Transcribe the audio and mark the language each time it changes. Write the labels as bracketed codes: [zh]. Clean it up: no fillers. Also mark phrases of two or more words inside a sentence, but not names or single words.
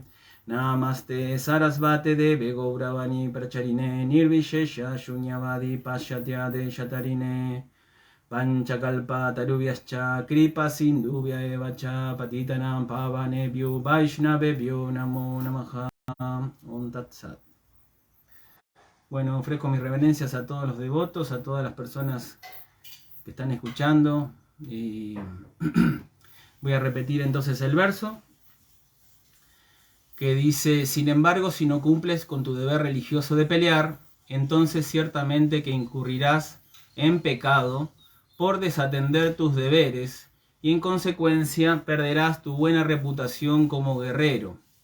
[sa] Namaste Sarasvate Deve Gauravani Pracharine Nirvishesha Shunyavadi Pashatya Deshatarine Panchakalpa Tarubhyascha Kripa Sindhubhya Evacha Patitanam Pavanebhyo Vaishnavebhyo Namo Namaha. Om Tat Sat. [es] Bueno, ofrezco mis reverencias a todos los devotos, a todas las personas que están escuchando. Voy a repetir entonces el verso que dice: sin embargo, si no cumples con tu deber religioso de pelear, entonces ciertamente que incurrirás en pecado por desatender tus deberes y en consecuencia perderás tu buena reputación como guerrero.